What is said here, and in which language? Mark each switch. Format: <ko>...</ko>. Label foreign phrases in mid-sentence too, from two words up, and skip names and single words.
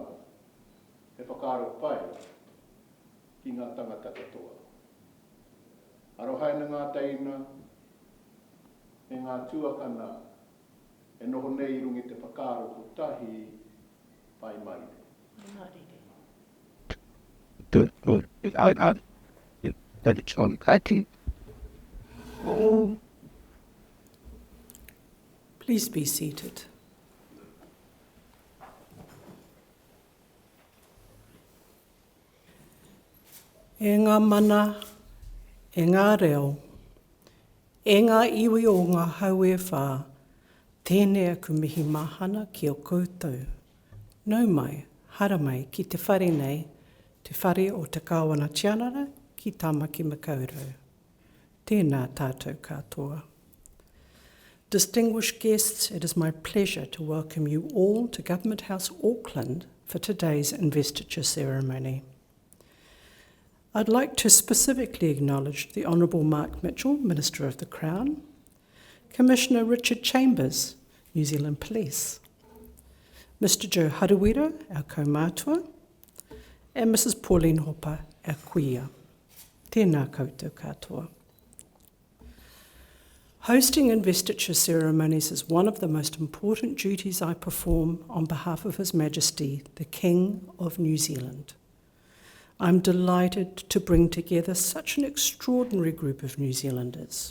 <mi>He whakaro pai ki ngā tangata katoa. Arohaina ngā teina, e ngā tuakana, e noho nei rungi te whakaro putahi pai marire.</mi> <en>Please be seated.</en> <mi>E ngā mana, e ngā reo, e ngā iwi o ngā hau e whā, tēnei aku mihi mahana ki o koutou. Nau mai, hara mai ki te whare nei, te whare o te kāwana tianara ki Tāmaki Makaurau. Tēnā tātou katoa.</mi> <en>Distinguished guests, it is my pleasure to welcome you all to Government House Auckland for today's investiture ceremony. I'd like to specifically acknowledge the Honourable Mark Mitchell, Minister of the Crown, Commissioner Richard Chambers, New Zealand Police, Mr Joe Haruwira, our kaumātua, and Mrs Pauline Hopper, our kuia.</en> <mi>Tēnā koutou katoa.</mi> <en>Hosting investiture ceremonies is one of the most important duties I perform on behalf of His Majesty, the King of New Zealand. I'm delighted to bring together such an extraordinary group of New Zealanders.</en>